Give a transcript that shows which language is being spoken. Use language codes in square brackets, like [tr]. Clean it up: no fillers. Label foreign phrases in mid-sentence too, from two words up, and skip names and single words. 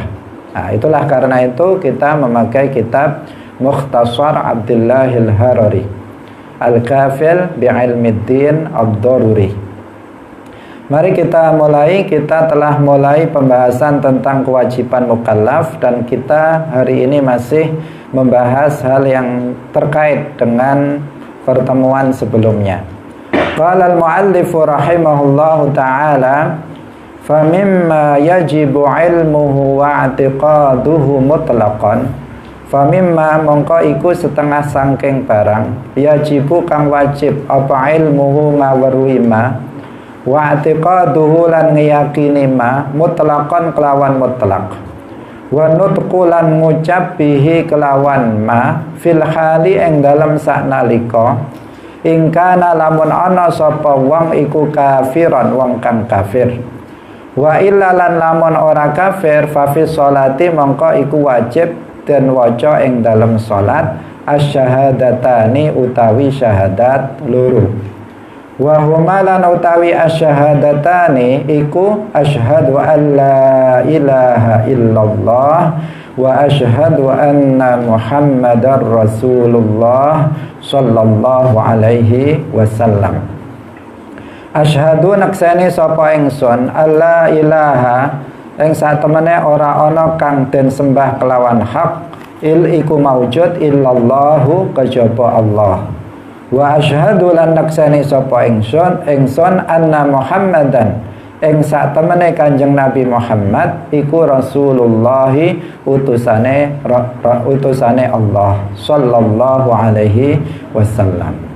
[id] Nah, itulah karena itu kita memakai kitab Mukhtasar Abdullahil Harari Al-Kafil bi'ilmiddin ad-daruri. Mari kita telah mulai pembahasan tentang kewajiban mukallaf, dan kita hari ini masih membahas hal yang terkait dengan pertemuan sebelumnya. [ar] قال المؤلف رحمه الله تعالى فممّا يجب علمه واعتقاده مطلقا, [jv] famimma mongko iku setengah sangking barang, yajibu kang wajib apa ilmuhu ngaweruhi ma, [ar] واعتقاده [jv] lan ngiyakini ma, mutlaqan kelawan mutlaq, wa nutqu lan ngucap bihi kelawan ma, [ar] في الحال [jv] ing dalem saknalika, ing kana lamun ana sapa wong iku kafiran, wong kang kafir, [ar] وإلا [jv] lan lamun ora kafir, [ar] ففي الصلاة [jv] mongko iku wajib den waca ing dalem salat asyhadatani utawi syahadat loro. [ar] وهما [jv] lan utawi [ar] asyhadatani iku أشهد أن لا إله إلا الله وأشهد أن محمدا رسول الله صلى الله عليه وسلم. [jv] Asyhadu naksani sapa ingsun [ar] أن لا إله [jv] ing satemene ora ana kang den sembah kelawan hak iku maujud illallahu kejaba Allah. [ar] وأشهد [jv] lan naksani sapa ingsun [ar] أن محمدا [jv] ing satemene Kanjeng Nabi Muhammad iku Rasulullah, utusane Allah [ar] صلى الله عليه وسلم.